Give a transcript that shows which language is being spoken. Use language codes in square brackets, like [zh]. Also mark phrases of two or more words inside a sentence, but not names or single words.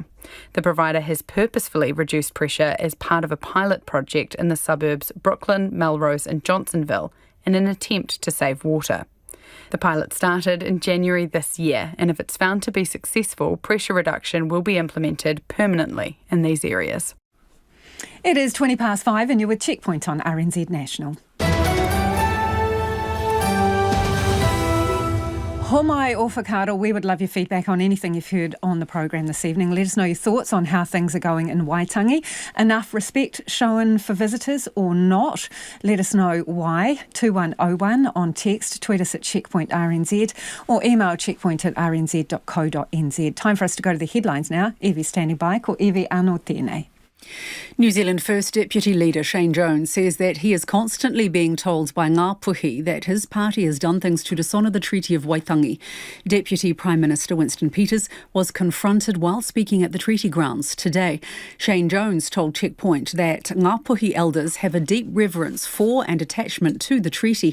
[en] The provider has purposefully reduced pressure as part of a pilot project in the suburbs Brooklyn, Melrose and Johnsonville in an attempt to save water. The pilot started in January this year, and if it's found to be successful, pressure reduction will be implemented permanently in these areas. It is 5:20 and you're with Checkpoint on RNZ National. [mi] Homai o whakaaro, [en] we would love your feedback on anything you've heard on the program this evening. Let us know your thoughts on how things are going in Waitangi. Enough respect shown for visitors or not? Let us know why. 2101 on text, tweet us at Checkpoint RNZ or email checkpoint@rnz.co.nz. Time for us to go to the headlines now. Evie standing by, [mi] ko Evie anō tēnei. [en] New Zealand First Deputy Leader Shane Jones says that he is constantly being told by Ngā Puhi that his party has done things to dishonour the Treaty of Waitangi. Deputy Prime Minister Winston Peters was confronted while speaking at the treaty grounds today. Shane Jones told Checkpoint that Ngā Puhi elders have a deep reverence for and attachment to the treaty.